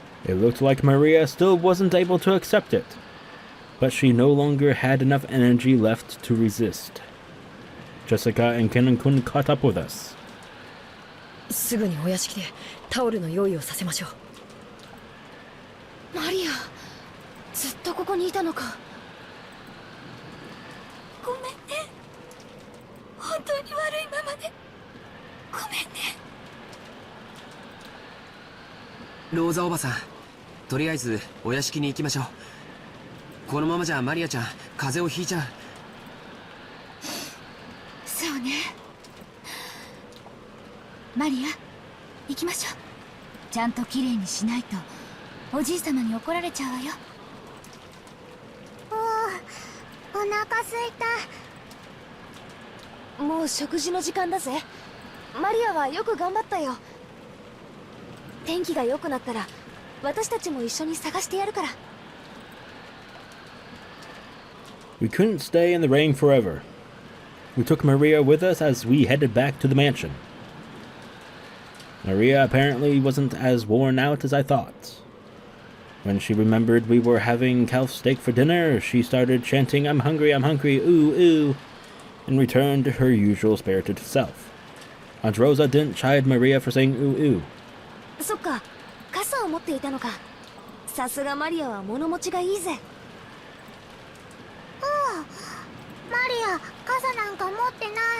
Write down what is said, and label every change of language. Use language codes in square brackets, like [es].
[en] It looked like Maria still wasn't able to accept it, but she no longer had enough energy left to resist. Jessica and Kenan-kun caught up with us. [ja] すぐにお屋敷でタオルの用意をさせましょう。マリア、ずっとここにいたのか。ごめんね。本当に悪いままでごめんね。ローザおばさん、とりあえずお屋敷に行きましょう。このままじゃマリアちゃん風邪をひいちゃう。そうね。マリア、行きましょう。ちゃんときれいにしないとおじい様に怒られちゃうわよ。お腹すいた。もう食事の時間だぜ。マリアはよく頑張ったよ。天気が良くなったら私たちも一緒に探してやるから。 [en] We couldn't stay in the rain forever. We took Maria with us as we headed back to the mansion. Maria apparently wasn't as worn out as I thought. When she remembered we were having calf steak for dinner, she started chanting, I'm hungry, ooh, ooh, and returned to her usual spirited self. Aunt Rosa didn't chide Maria for saying ooh, ooh. [ja] そっか、傘を持っていたのか。さすがマリアは物持ちがいいぜ。マリア、傘なんか持ってない。